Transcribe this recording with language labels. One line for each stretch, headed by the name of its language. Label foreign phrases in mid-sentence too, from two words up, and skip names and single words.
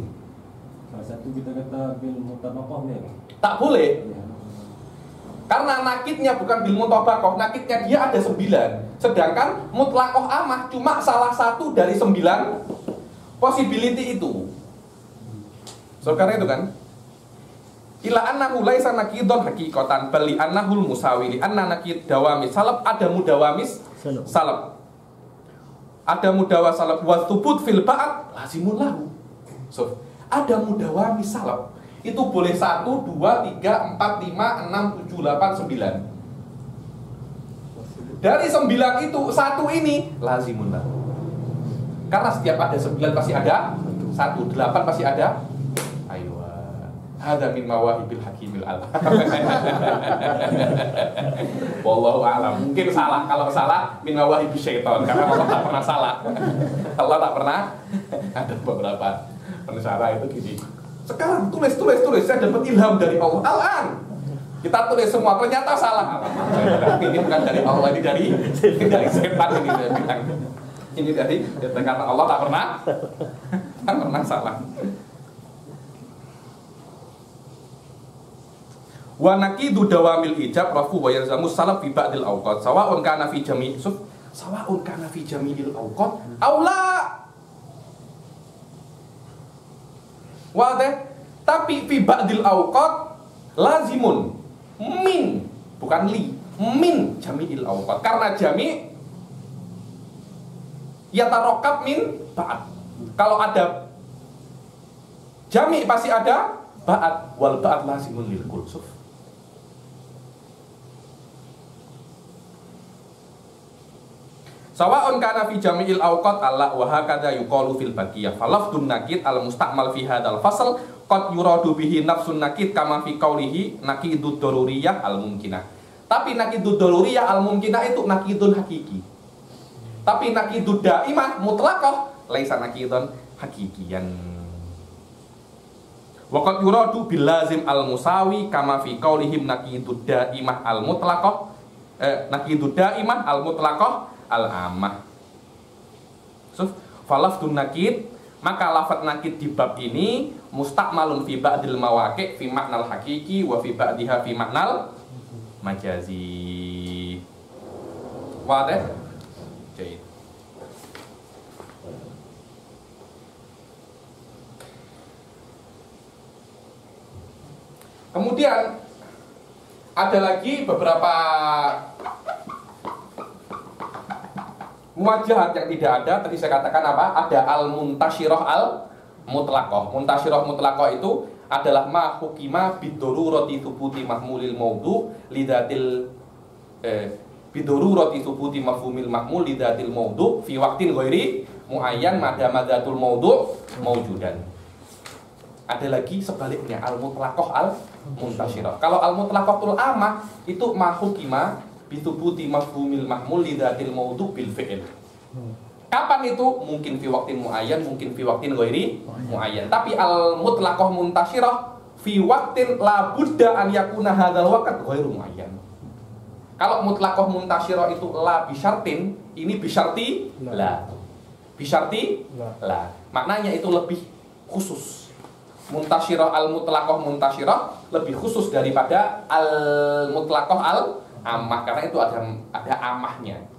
Indonesian: Salah satu kita kata
Arabic: بالمطابقة
Indonesian: ni. Tak boleh. Ya. Karena nakidnya bukan
Arabic: بالمطابقة,
Indonesian: nakidnya dia ada 9. Sedangkan
Arabic: مطلقة عامة
Indonesian: cuma salah satu dari 9 possibility itu.
Arabic: So,
Indonesian: karena itu kan
Arabic: إلا أنه ليس نقيضا حقيقة بل لأنه المساوي لأن نقيض دوام السلب ada مدوام السلب. Ada مدوام السلب والثبوت في البعض لازم له.
Indonesian: So, ada
Arabic: مدوام السلب.
Indonesian: Itu boleh 1, 2, 3, 4, 5, 6, 7, 8, 9. Dari 9 itu, satu ini
Arabic: لازم له.
Indonesian: Karena setiap ada 9 pasti ada 1, 8 pasti ada.
Arabic: Ayo، هذا من مواهب الحكيم العلام. والله أعلم.
Indonesian: Mungkin salah, kalau salah
Arabic: من مواهب الشيطان,
Indonesian: karena Allah tak pernah salah. Allah tak pernah. Ada beberapa pensyarah itu gini. Sekarang tulis, saya dapat ilham dari Allah. Al-an kita tulis semua, ternyata salah. Ini bukan dari Allah, ini dari setan ini dia bilang. Ini dari karena Allah tak pernah salah.
Arabic: وناقض دوام الإيجاب رفع ويلزمه السلب في بعض الأوقات سواء كان في جميع الأوقات أو لا. واضح، tapi في بعض الأوقات لازم من، bukan ل، من جميع الأوقات. Karena جميع يتركب من بعض.
Indonesian: Kalau ada
Arabic: jami'
Indonesian: pasti ada
Arabic: بعض، والبعض لازم للكل. سواء كان في جميع الأوقات أو لا وهكذا يقال في الباقية فلفظ النقيض المستعمل في هذا الفصل قد يراد به نفس النقيض كما في قوله نقيض الضرورية الممكنة. Tapi نقيض الضرورية الممكنة itu نقيض حقيقي. Tapi نقيض الدائمة المطلقة ليس نقيضا حقيقيا. وقد يراد باللازم المساوي كما في قولهم نقيض الدائمة المطلقة نقيض الدائمة المطلقة العامة. So، فلفظ النقيض,
Indonesian: maka lafaz nakid di bab ini
Arabic: مستعمل في بعض المواقع في معناه الحقيقي وفي بعضها في معناه المجازي. واضح?
Indonesian: Jadi kemudian ada lagi beberapa muwajahat yang tidak ada. Tadi saya katakan apa?
Arabic: Ada المنتشرة المطلقة. منتشرة مطلقة
Indonesian: itu adalah
Arabic: ما حكم بضرورة ثبوت محمول الموضوع لذاته بضرورة ثبوت مفهوم المحمول لذات الموضوع في وقت غير معين ما دامت ذات الموضوع موجودا.
Indonesian: Ada lagi sebaliknya
Arabic: المطلقة المنتشرة. Kalau المطلقة العامة itu ما حكم بثبوت مفهوم المحمول لذات الموضوع بالفعل.
Indonesian: Kapan itu?
Arabic: Mungkin في وقت معين، mungkin في وقت غير معين. Tapi المطلقة المنتشرة في وقت لا بد أن يكون هذا الوقت غير معين. Kalau مطلقة منتشرة itu لا بشرط، ini بشرط لا. بشرط لا.
Indonesian: Maknanya itu lebih khusus.
Arabic: منتشرة المطلقة منتشرة
Indonesian: lebih khusus daripada
Arabic: المطلقة العامة,
Indonesian: karena itu ada amahnya.